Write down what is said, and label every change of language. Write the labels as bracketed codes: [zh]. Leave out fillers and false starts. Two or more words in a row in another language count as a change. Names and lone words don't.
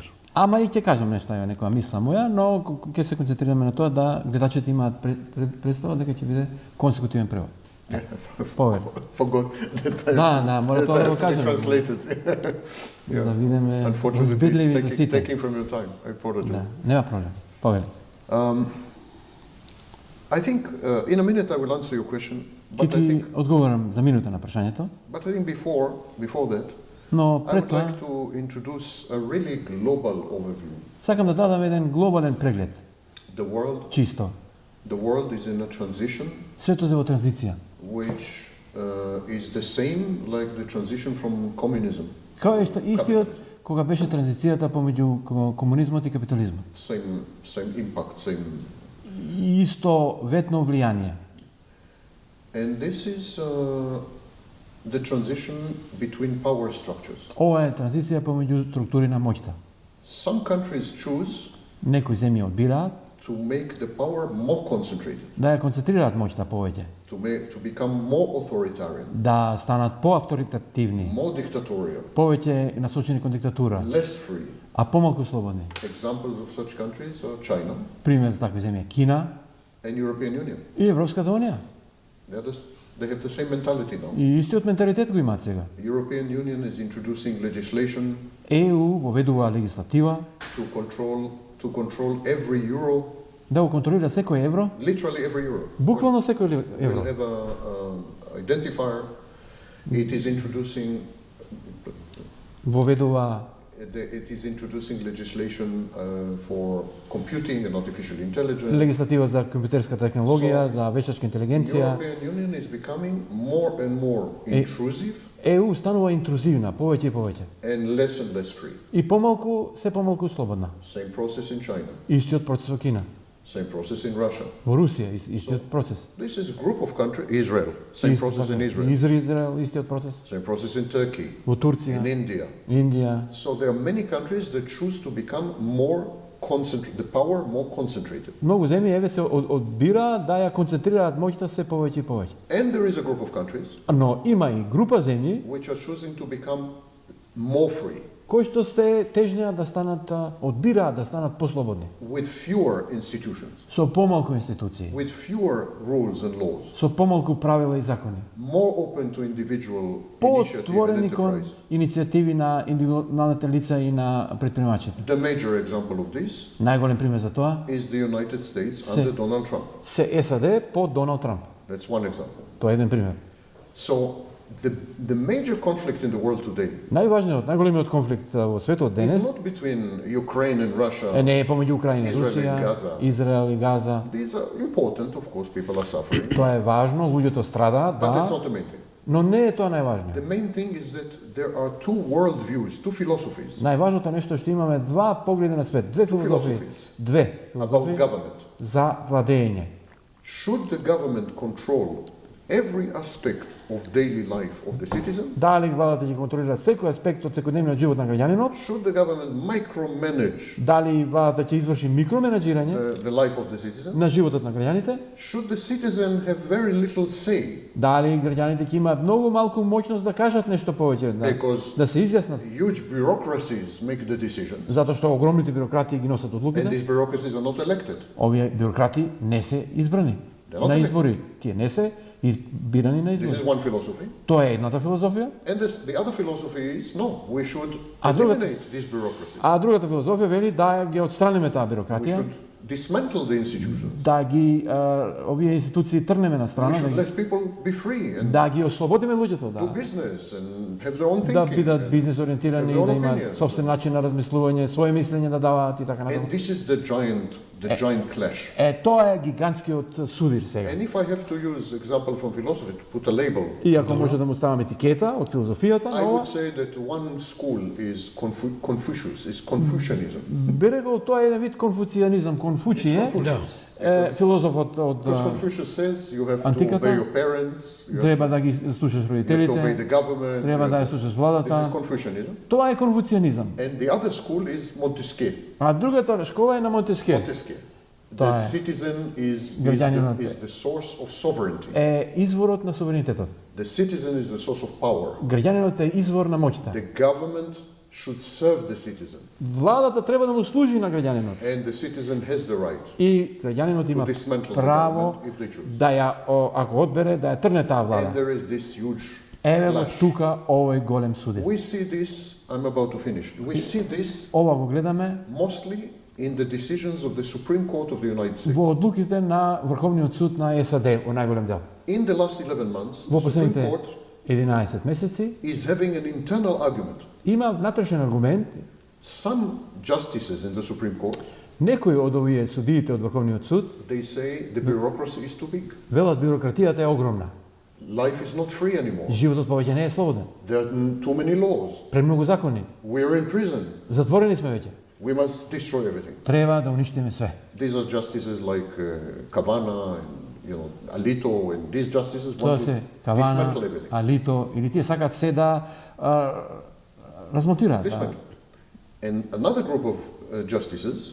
[mk] Ама и ќе кажам нешто, некоја мисла моја, но ќе се концентрираме на тоа да гледачите имаат представа дека ќе биде консекутивен превод. Повели. Да, мора тоа да го кажем. Да видиме возбидливи за сите. Да, нема проблем. Повели. [en] I think in a minute I will answer your question. [mk] Ќе ти одговорам за минута на прашањето. [en] But I think before that, [mk] Но [en] I [mk] пред [en] would [mk] тоа [en] like to introduce a really global overview. [mk] сакам да дадам еден глобален преглед. [en] The [mk] Чисто. [en] world is in a transition, [mk] Светот е во транзиција. [en] which is the same like the transition from communism. [mk] Као што истиот кога беше транзицијата помеѓу комунизмот и капитализмот. [en] Same impact, same. [mk] И исто ветно влијание. [en] And this is the transition between power structures. [mk] Ова е транзиција помеѓу структури на моќта. [en] Some countries choose [mk] Некои земји одбираат [en] to make the power more concentrated, [mk] да ја концентрираат моќта повеќе, [en] to become more authoritarian, [mk] да станат поавторитативни, [en] more dictatorial, [mk] повеќе насочени кон диктатура, [en] less free. [mk] а помалку слободни. [en] Examples of such countries are China [mk] Пример за такви земји Кина [en] and European Union. [mk] и Европската унија. [en] They have the same mentality now. [mk] И истиот менталитет го имаат сега. [en] The European Union is introducing legislation [mk] ЕУ воведува легислатива [en] to control every euro, [mk] да го контролира секој евро, [en] literally every euro. [mk] буквално секој [en] We'll [mk] евро. [en] have a identifier. It is introducing [mk] Воведува [en] legislation for computing and artificial intelligence. [mk] легислатива за компјутерска технологија, за вештачка интелигенција. [en] European Union is becoming more and more intrusive [mk] ЕУ станува интрузивна, повеќе и повеќе. [en] and less free. [mk] И се помалку слободна. [en] Same process in China. [mk] Истиот процес во Кина. [en] Same process in Russia. [mk] Во Русија истиот процес. [en] This is a group of countries. Israel. Same process in Israel. [mk] Израел истиот процес. [en] Same process in Turkey. [mk] Во Турција, [en] In India. [mk] Индија. [en] So there are many countries that choose to become more concentrated, the power more concentrated. [mk] Многу земји еве се одбира да ја концентрираат моќта се повеќе и повеќе. [en] And there is a group of countries [mk] Но има и група земји [en] which are choosing to become more free, [mk] кои што се тежнеа да станат, одбираат да станат послободни, [en] with fewer institutions, [mk] со помалку институции, [en] with fewer rules and laws, [mk] со помалку правила и закони, [en] more open to individual initiative and [mk] поотворени кон [en] enterprise. [mk] иницијативи на индивидуалните лица и на предприемачите. [en] The major example of this [mk] Најголем пример за тоа [en] is the United States under Donald Trump. [mk] се САД по Доналд Трамп. [en] That's one example. [mk] Тоа е еден пример. [en] So the major conflict in the world today [mk] Најголемиот конфликт во светот [en] is [mk] денес [en] not between Ukraine and Russia. [mk] не е помеѓу Украина и Израел и Русија, Газа. Израел и Газа. [en] These are important, of course, people are suffering, [mk] Тоа е важно, луѓето страдаат, [en] but that's [mk] да, [en] not the main thing. [mk] но не е тоа најважно. [en] The main thing is that there are two world views, two philosophies [mk] Најважното нешто е што имаме два погледи на свет, две филозофии, [en] about [mk] филозофии [en] government. [mk] за владење. [en] Should the government control every aspect of daily life of the citizen? [mk] Дали владата ќе контролира секој аспект од секојдневниот живот на граѓанинот? [en] Should the government micromanage [mk] Дали владата ќе изврши микроменеджирање [en] the life of the citizen? [mk] на животот на граѓаните? [en] Should the citizen have very little say? [mk] Дали граѓаните ќе имаат многу малку моќност да кажат нешто повеќе, [en] Because [mk] да се изјаснат? [en] huge bureaucracies make the decisions, [mk] Затоа што огромните бюрократи ги носат [en] and [mk] одлуките. [en] these bureaucracies are not elected. [mk] Овие бюрократи не се избрани [en] They're not [mk] на [en] elected. [mk] избори. Тие не се избирани на [en] This [mk] избори. [en] is one philosophy. [mk] Тоа е едната филозофија. [en] And the other philosophy is no, we should [mk] А другата- [en] eliminate these bureaucracies. [mk] А другата филозофија вели да ги отстраниме таа [en] We [mk] бюрократија, [en] should dismantle the institutions. [mk] да ги овие институции трнеме на [en] We [mk] страна, [en] should let people be free and [mk] да ги ослободиме луѓето, [en] do [mk] да. [en] business and have their own [mk] Да [en] thinking. [mk] бидат бизнес ориентирани, [en] Have their [mk] да [en] own [mk] имаат [en] opinion. [mk] собствен начин на размислување, своје мислење да даваат и така [en] And [mk] натаму. [en] this is the giant clash. [mk] Тоа е гигантскиот судир сега. [en] And if I have to use example from philosophy to put a label, [mk] И ако може да му ставам етикета од филозофијата на [en] I [mk] ова, [en] would say that one school is Confucius, is Confucianism. [mk] би рекол тоа е еден вид конфуцијанизам, Конфуција, филозофот од [en] Because Confucius says you have to [mk] Антиката, [en] obey your parents, you have [mk] треба да ги слушаш [en] to obey the [mk] родителите, [en] government. [mk] треба [en] you [mk] да ја [en] have- [mk] слушаш [en] This is [mk] владата. [en] Confucianism. [mk] Тоа е конфуцијанизам. [en] And the other school is Montesquieu. [mk] А другата школа е на Монтескје. [en] Montesquieu. [mk] Тоа [en] The [mk] е. [en] citizen [mk] Граѓанинот [en] is the source of sovereignty. [mk] Е изворот на суверенитетот. [en] The citizen is the source of power. [mk] Граѓанинот е извор на моќта. [en] The government should serve the citizen. [mk] Владата треба да му служи на граѓанинот. [en] And the citizen has the right. [mk] И граѓанинот има [en] To dismantle the [mk] право [en] government if they choose. [mk] да ја, ако одбере, да ја трне таа [en] And [mk] влада. [en] there is this huge [mk] Еве го [en] clash. [mk] тука овој голем судир. [en] We see this, I'm about to finish. We see this [mk] Ова го гледаме [en] mostly in the decisions of the Supreme Court of the United States. [mk] во одлуките на Врховниот суд на САД во најголем дел. [en] In the last 11 months, [mk] Во [en] the Supreme [mk] последните [en] Court [mk] 11 месеци [en] is having an internal argument. [mk] има внатрешен аргумент. [en] Some justices in the Supreme Court, [mk] Некои од овие судиите од Врховниот суд [en] they say the bureaucracy is too big. [mk] велат биократијата е огромна. [en] Life is not free anymore. [mk] Животот повеќе не е слободен. [en] There are too many laws. [mk] Премногу закони. [en] We're in prison. [mk] Затворени сме веќе. [en] We must destroy everything. [mk] Треба да уништиме све. [en] These are justices like Kavanaugh and Alito and these justices [mk] Тоа [en] want [mk] се [en] to [mk] Кавана, [en] dismantle everything. [mk] Алито, или тие сакат се да размотираат. Да. [en] Dismantle. And another group of justices,